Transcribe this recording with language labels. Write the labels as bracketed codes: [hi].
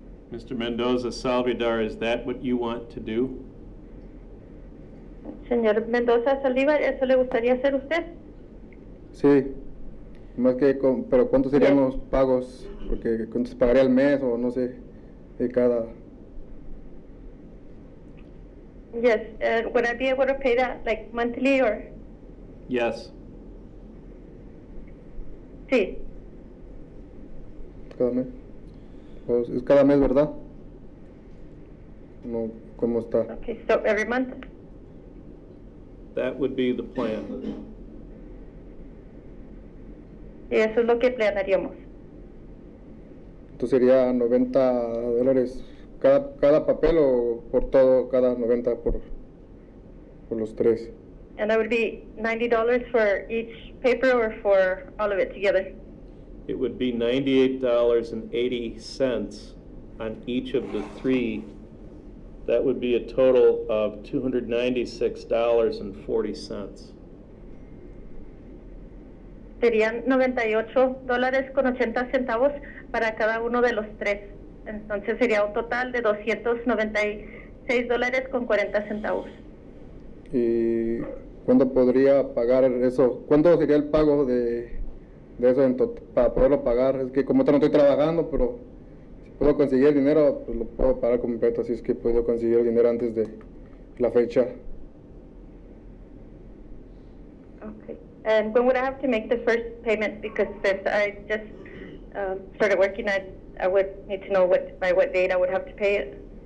[en] Mr. Mendoza Salvidar, is that what you want to do? [es] Señor Mendoza Saldívar, ¿eso le gustaría hacer usted? Sí, más que, pero ¿cuántos serían los pagos? Porque ¿cuánto se pagaría al mes o no sé, de cada? [en] Yes, would I be able to pay that like monthly or? Yes. [es] Sí. Cada mes. Pues es cada mes, ¿verdad? No, ¿cómo está? [en] Okay, so every month? That would be the plan. [es] Y eso es lo que planearíamos. Entonces sería $90 cada papel o por todo, cada 90 por los tres. [en] And that would be $90 for each paper or for all of it together? It would be $98.80 on each of the three. That would be a total of $296.40. [es] Serían $98.80 para cada uno de los tres. Entonces sería un total de $296.40. ¿Y cuándo podría pagar eso? ¿Cuándo sería el pago de eso para poderlo pagar? Es que como ahorita no estoy trabajando, pero si puedo conseguir el dinero, pues lo puedo pagar completo, así es que puedo conseguir el dinero antes de la fecha. [en] Okay. And when would I have to make the first payment? Because since I just started working, I would need to know by what date I would have to pay it.